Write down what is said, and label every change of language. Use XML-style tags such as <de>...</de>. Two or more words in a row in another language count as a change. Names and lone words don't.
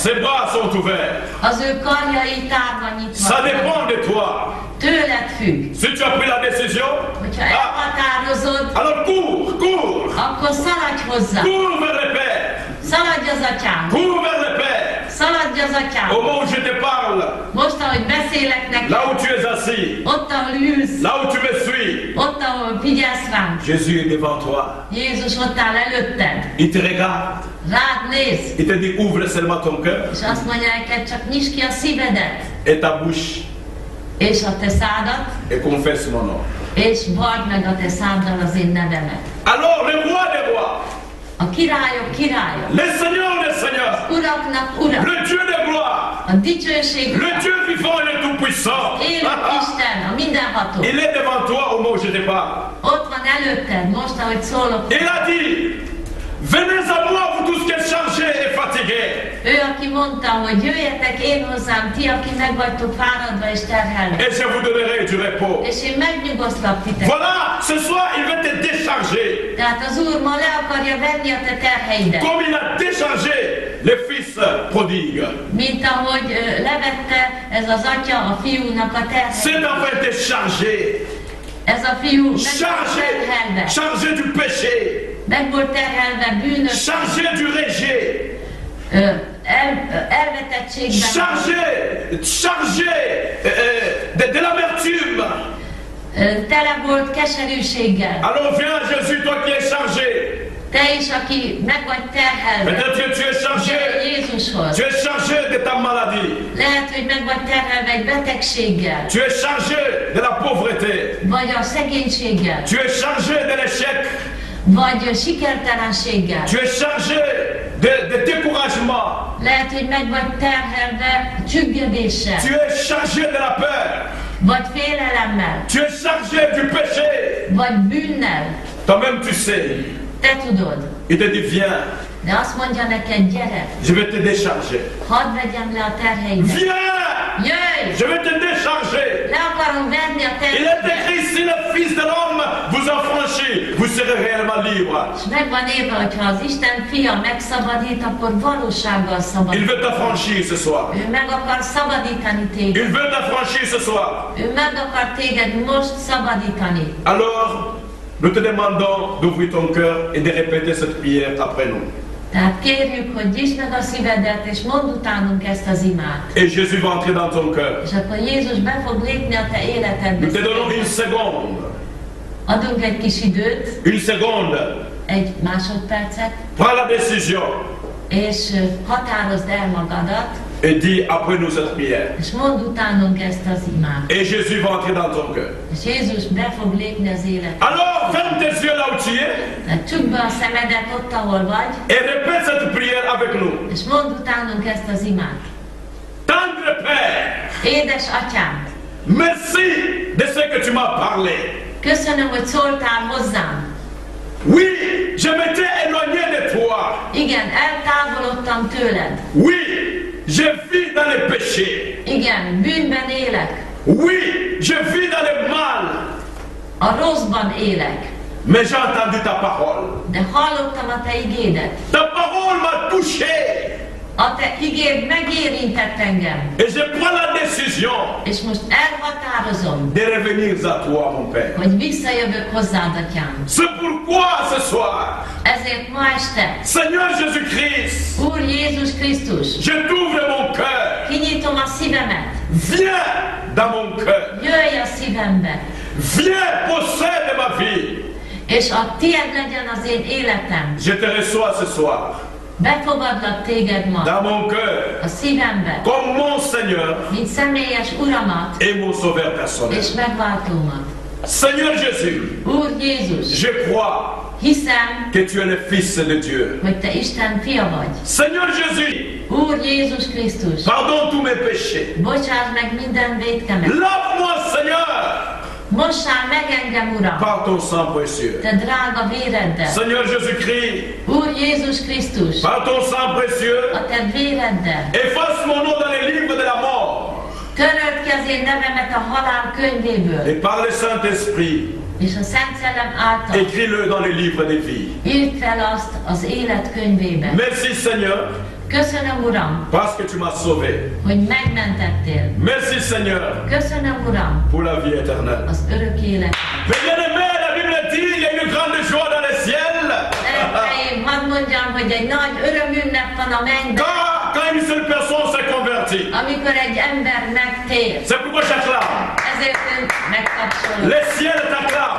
<fr>Ses bras sont ouverts.</fr> <hu>Az ő karjai tárva nyitva.</hu> <fr>Ça dépend de toi.</fr> <hu>Tőled függ.</hu> <fr>Si tu as pris la décision,</fr> <hu>Hogyha elhatározod,</hu> <fr>alors cours,</fr> <hu>akkor szaladj hozzá.</hu> <fr>cours vers le Père,</fr> <hu>Szaladj az atyám.</hu> <fr>cours vers le Père.</fr> <hu>Szaladj az atyám.</hu> <fr>Au moment où je te parle,</fr> <hu>Most, ahogy beszélek neked,</hu> <fr>là où tu es assis,</fr> <hu>ott, ahol ülsz,</hu> <fr>là où tu me suis,</fr> <hu>ott, ahol figyelsz rám,</hu> <fr>Jésus est devant toi.</fr> <hu>Jézus ott áll előtted.</hu> <fr>Il te regarde.</fr> <hu>Rád néz,</hu> <fr>Il te dit ouvre seulement ton cœur</fr> <hu>és azt mondja neked, csak nyisd ki a szívedet,</hu> <fr>et ta bouche</fr> <hu>és a te szádat,</hu> <fr>et confesse mon nom.</fr> <hu>és vald meg a te száddal az én nevemet.</hu> <fr>Alors le roi des rois,</fr> <hu>A királyok királya,</hu> <fr>le Seigneur des seigneurs,</fr> <hu>uraknak ura,</hu> <fr>le Dieu de gloire,</fr> <hu>a dicsőség,</hu> <fr>le Dieu vivant et le tout-puissant,</fr> <hu>élő Isten, a mindenható.</hu> <fr>il est devant toi au moment où je te parle.</fr> <hu>Ott van előtted, most, ahogy szólok.</hu> <fr>Il a dit, venez à moi vous tous qui êtes chargés et fatigués.</fr> <hu>Ő, aki mondta, hogy jöjjetek én hozzám, ti, aki meg vagytok fáradva és terhelve,</hu> <fr>Et je vous donnerai du repos.</fr> <hu>és én megnyugosztlak titeket.</hu> <fr>Voilà, ce soir il veut te décharger.</fr> <hu>Tehát az Úr ma le akarja venni a te terheidet.</hu> <fr>Comme il a déchargé les fils prodigues.</fr> <hu>Mint ahogy levette ez az atya a fiúnak a</hu> <fr>C'est</fr> <hu>terheit.</hu> <fr>en fait de charger,</fr> <hu>Ez a fiú meg volt</hu> <fr>charger,</fr> <hu>terhelve.</hu> <fr>charger du péché,</fr> <hu>Meg volt terhelve bűnös,</hu> <fr>charger du rejet,</fr> <hu>elvetettségben.</hu> <fr>charger de l'amertume.</fr> <hu>Tele volt keserűséggel.</hu> <fr>Alors viens Jésus, toi qui es chargé.</fr> <hu>Te is, aki meg vagy terhelve.</hu> <fr>Peut-être que tu es chargé,</fr> <hu>Gyere Jézushoz.</hu> <fr>tu es chargé de ta maladie.</fr> <hu>Lehet, hogy meg vagy terhelve egy betegséggel,</hu> <fr>Tu es chargé de la pauvreté.</fr> <hu>vagy a szegénységgel,</hu> <fr>Tu es chargé de l'échec.</fr> <hu>vagy sikertelenséggel.</hu> <fr>Tu es chargé de découragement.</fr> <hu>Lehet, hogy meg vagy terhelve csüggedéssel,</hu> <fr>Tu es chargé de la peur.</fr> <hu>vagy félelemmel,</hu> <fr>Tu es chargé du péché.</fr> <hu>vagy bűnnel.</hu> <fr>Toi-même tu sais.</fr> <hu>Te tudod.</hu> <fr>Il te dit viens,</fr> <hu>De azt mondja neked, gyere,</hu> <fr>je vais te décharger.</fr> <hu>hadd vegyem le a terheidet.</hu> <fr>Viens,</fr> <hu>Jöjj!</hu> <fr>je vais te décharger.</fr> <hu>Le akarom venni a</hu> <fr>Il est</fr> <hu>terheidet.</hu> <fr>écrit, si le Fils de l'homme vous affranchit, vous serez réellement libre.</fr> <hu>És meg van írva, hogy ha az Isten fia megszabadít, akkor valósággal</hu> <fr>Il</fr> <hu>szabadít.</hu> <fr>veut t'affranchir ce soir.</fr> <hu>Ő meg akar szabadítani téged.</hu> <fr>Il veut t'affranchir ce soir.</fr> <hu>Ő meg akar téged most szabadítani.</hu> <fr>Alors, nous te demandons d'ouvrir ton cœur et de répéter cette prière après nous.</fr> <hu>Tehát kérjük, hogy nyisd meg a szívedet, és mondd utánunk ezt az imát.</hu> <fr>Et Jésus va entrer dans ton cœur.</fr> <hu>És akkor Jézus be fog lépni a te életedbe.</hu> <fr>Nous te donnons une seconde.</fr> <hu>Adunk egy kis időt,</hu> <fr>Une seconde.</fr> <hu>egy másodpercet,</hu> <fr>Prends la décision</fr> <hu>és határozd el magadat,</hu> <fr>et dis après nous cette prière.</fr> <hu>és mondd utánunk ezt az imát.</hu> <fr>Et Jésus va entrer dans ton cœur.</fr> <hu>És Jézus be fog lépni az életedbe.</hu> <fr>Alors, ferme tes yeux là où tu es</fr> <hu>Tehát csukd be a szemedet ott, ahol vagy,</hu> <fr>et répète cette prière avec nous.</fr> <hu>és mondd utánunk ezt az imát.</hu> <fr>Tendre Père,</fr> <hu>Édes atyám,</hu> <fr>merci de ce que tu m'as parlé.</fr> <hu>köszönöm, hogy szóltál hozzám.</hu> <fr>Oui, je m'étais éloigné de toi.</fr> <hu>Igen, eltávolodtam tőled.</hu> <fr>Oui, je vis dans les péchés.</fr> <hu>Igen, bűnben élek.</hu> <fr>Oui, je vis dans le mal.</fr> <hu>A rosszban élek.</hu> <fr>Mais j'ai entendu ta parole.</fr> <hu>De hallottam a te igédet.</hu> <fr>Ta parole m'a touché.</fr> <hu>A te igéd megérintett engem.</hu> <fr>Et je prends la décision</fr> <hu>És most elhatározom,</hu> <fr>de revenir à toi, mon Père.</fr> <hu>hogy visszajövök hozzád, atyám.</hu> <fr>C'est pourquoi ce soir,</fr> <hu>Ezért ma este,</hu> <fr>Seigneur Jésus-Christ,</fr> <hu>Úr Jézus Krisztus,</hu> <fr>je t'ouvre mon cœur.</fr> <hu>kinyitom a szívemet.</hu> <fr>Viens dans mon cœur.</fr> <hu>Jöjj a szívembe,</hu> <fr>Viens possède ma vie.</fr> <hu>és a tied legyen az én életem.</hu> <fr>Je te reçois ce soir</fr> <hu>Befogadlak téged ma</hu> <fr>dans mon cœur</fr> <hu>a szívembe,</hu> <fr>comme mon Seigneur</fr> <hu>mint személyes uramat</hu> <fr>et mon Sauveur personnel.</fr> <hu>és megváltómat.</hu> <fr>Seigneur Jésus,</fr> <hu>Úr Jézus,</hu> <fr>je crois</fr> <hu>hiszem,</hu> <fr>que tu es le Fils de Dieu.</fr> <hu>hogy te Isten fia vagy.</hu> <fr>Seigneur Jésus,</fr> <hu>Úr Jézus Krisztus,</hu> <fr>pardonne tous mes péchés.</fr> <hu>bocsáss meg minden vétkemet.</hu> <fr>Lave-moi, Seigneur,</fr> <hu>Mossál meg engem, Uram,</hu> <fr>par ton sang précieux.</fr> <hu>te drága véreddel.</hu> <fr>Seigneur Jésus-Christ,</fr> <hu>Úr Jézus Krisztus,</hu> <fr>par ton sang précieux,</fr> <hu>a te véreddel.</hu> <fr>efface mon nom dans les livres de la mort.</fr> <hu>Töröld ki az én nevemet a halál könyvéből,</hu> <fr>Et par le Saint-Esprit,</fr> <hu>és a Szent Szellem által</hu> <fr>écris-le dans les livres des vies.</fr> <hu>írd fel azt az élet könyvébe.</hu> <fr>Merci Seigneur,</fr> <hu>Köszönöm, Uram,</hu> <fr>parce que tu m'as sauvé.</fr> <hu>hogy megmentettél.</hu> <fr>Merci Seigneur</fr> <hu>Köszönöm, Uram,</hu> <fr>pour la vie éternelle.</fr> <hu>az örök élet.</hu> <fr>Bien-aimé, la Bible dit il y a une grande joie dans le ciel.</fr> <hu>Szeretteim, hadd mondjam, hogy egy nagy örömünnep van a mennyben,</hu> <fr>Quand une seule personne s'est convertie.</fr> <hu>amikor egy ember megtér.</hu> <fr>C'est pourquoi j'acclame.</fr> <hu>Ezért ön megtapsolok.</hu> <fr>Les ciels t'acclament.</fr>